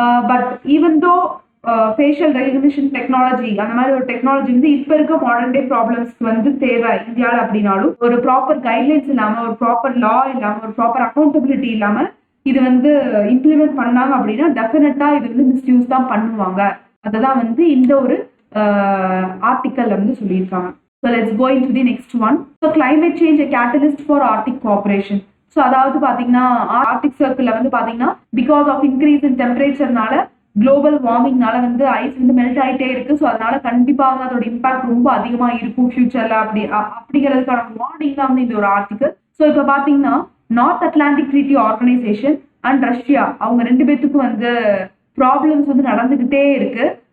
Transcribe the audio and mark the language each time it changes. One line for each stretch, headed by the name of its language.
Tamil: But even though facial recognition technology அந்த மாதிரி ஒரு டெக்னாலஜி வந்து இப்ப இருக்க மாடர்ன் டே ப்ராப்ளம்ஸ்க்கு வந்து தேவை இந்தியாவில் அப்படின்னாலும் ஒரு ப்ராப்பர் கைட்லைன்ஸ் இல்லாம, ஒரு ப்ராப்பர் லா இல்லாம, ஒரு ப்ராப்பர் அக்கௌண்டபிலிட்டி இல்லாம இது வந்து இம்ப்ளிமெண்ட் பண்ணாங்க அப்படின்னா டெஃபினட்டா இது வந்து மிஸ்யூஸ் தான் பண்ணுவாங்க. அதுதான் வந்து இந்த ஒரு ஆர்டிக்கல்ல வந்து சொல்லியிருக்காங்க.
English: So let's go into the next one. So climate change a catalyst for Arctic cooperation.
Tamil: So அதாவது பாத்தீங்கன்னா ஆர்டிக் சர்க்கிள்ல வந்து பாத்தீங்கன்னா because of increase in டெம்பரேச்சர்னால global வார்மிங்னால வந்து ஐஸ் வந்து மெல்ட் ஆகிட்டே இருக்கு. ஸோ அதனால கண்டிப்பா வந்து அதோட இம்பாக்ட் ரொம்ப அதிகமா இருக்கும் ஃபியூச்சர்ல அப்படிங்கிறதுக்கான வார்னிங் தான் வந்து இந்த ஒரு ஆர்டிக்கல். ஸோ இப்போ பாத்தீங்கன்னா north Atlantic treaty organisation and Russia அவங்க 2 பேத்துக்கும் வந்து ப்ராப்ளம்ஸ் வந்து நடந்துகிட்டே இருக்கு.